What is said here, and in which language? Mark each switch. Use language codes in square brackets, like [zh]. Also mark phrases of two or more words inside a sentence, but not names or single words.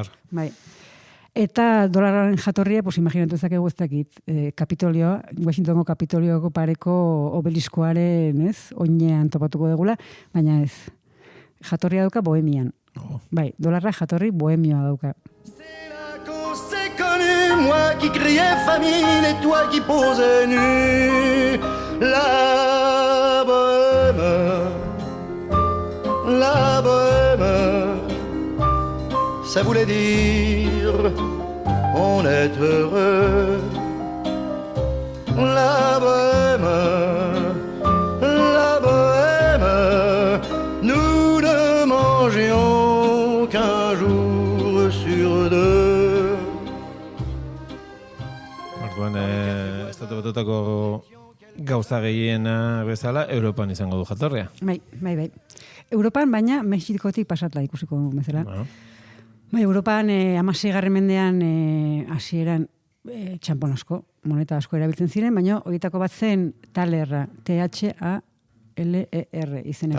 [eu] Bai. Eta dolarraren jatorria, imaginatu ezakegu ez dakit, Kapitolioa, Washingtongo Kapitolioko pareko obeliskoaren, ez? Oinean topatuko degula, baina ez. Jatorria dauka Bohemian. Bai, dolarra jatorri Bohemioa dauka. [fr] Moi qui criais famine et toi qui posais nu. La bohème, ça voulait dire on est heureux. La bohème, nous ne mangions qu'un jour sur deux. [eu] Estatu Batuetako gauza gehiena bezala, Europan izango du jatorria. Bai. Europan, baina Mexikotik pasatla ikusiko bezala. Bai, Europan 16. mendean hasieran txampon asko, moneta asko erabiltzen ziren, baina horietako bat zen talerra, T-H-A-L-E-R izenekoa.